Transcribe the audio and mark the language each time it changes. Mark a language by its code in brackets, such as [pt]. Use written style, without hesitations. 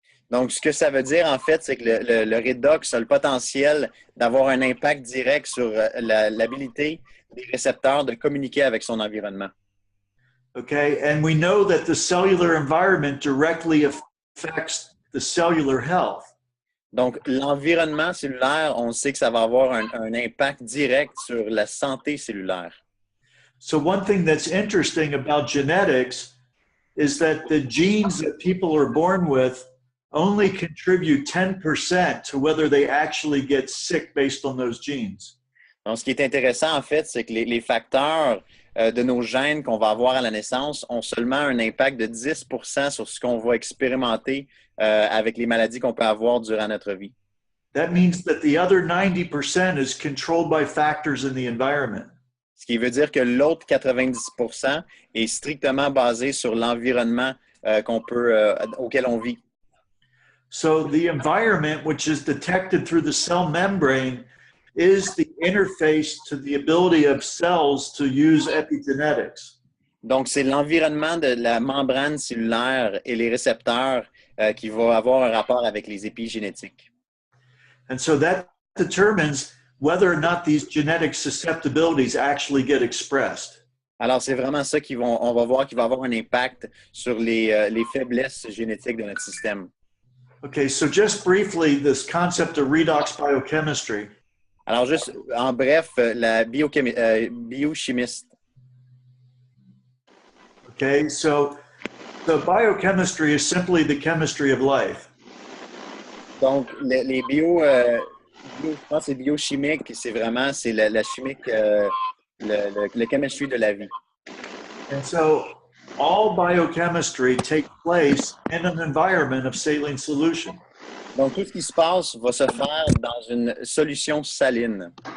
[fr] Donc, ce que ça veut dire, en fait, c'est que le redox a le potentiel d'avoir un impact direct sur l'habilité des récepteurs de communiquer avec son environnement. [en] Okay, and we know that the cellular environment directly affects the cellular health. [fr] Donc, l'environnement cellulaire, on sait que ça va avoir un impact direct sur la santé cellulaire. [en] So one thing that's interesting about genetics is that the genes that people are born with only contribute 10% to whether they actually get sick based on those genes. [fr] Donc, ce qui est intéressant, en fait, c'est que les facteurs de nos gènes qu'on va avoir à la naissance ont seulement un impact de 10% sur ce qu'on va expérimenter avec les maladies qu'on peut avoir durant notre vie. [en] That means that the other 90% is controlled by factors in the environment. [fr] Ce qui veut dire que l'autre 90% est strictement basé sur l'environnement auquel on vit. [en] So the environment, which is detected through the cell membrane, is the interface to the ability of cells to use epigenetics. [fr] Donc, c'est l'environnement de la membrane cellulaire et les récepteurs qui vont avoir un rapport avec les épigénétiques. [en] And so that determines whether or not these genetic susceptibilities actually get expressed. [fr] Alors, c'est vraiment ça on va voir qui va avoir un impact sur les faiblesses génétiques de notre système. [en] Okay, so just briefly, this concept of redox biochemistry. [fr] Alors, juste en bref, la biochimiste. [en] Okay, so the biochemistry is simply the chemistry of life. [fr] Donc, les je pense que c'est biochimique, c'est vraiment la chimique, le chemistry de la vie. [en] And so all biochemistry takes place in an environment of saline solution. [fr] Donc, tout ce qui se passe va se faire dans une solution saline.